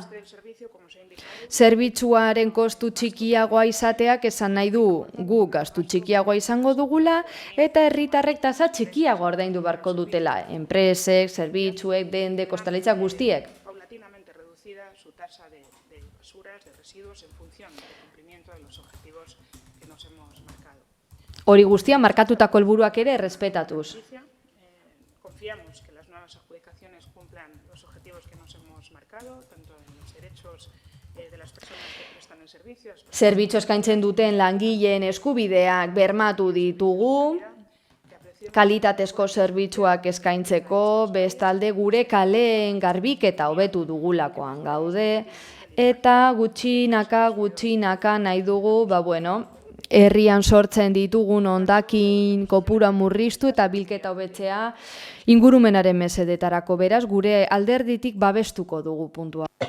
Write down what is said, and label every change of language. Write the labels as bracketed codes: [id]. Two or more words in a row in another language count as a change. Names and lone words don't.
[eu] Zerbitzuaren kostu txikiagoa izateak esan nahi du gu gastu txikiagoa izango dugula, eta herritarrek tasa txikiago ordaindu beharko dutela, enpresek, zerbitzuek, dende, kostalaritza guztiek. Hori guztia markatutako helburuak ere errespetatuz. [es] Confiamos que las nuevas adjudicaciones cumplan los objetivos que nos hemos marcado, tanto en los derechos [eu] Zerbitzu eskaintzen duten langileen eskubideak bermatu ditugu, kalitatezko zerbitzuak eskaintzeko, bestalde gure kaleen garbiketa hobetu dugulakoan gaude, eta gutxinaka nahi dugu, herrian sortzen ditugun hondakin kopura murriztu eta bilketa hobetzea ingurumenaren mesedetarako, beraz gure alderditik babestuko dugu puntua.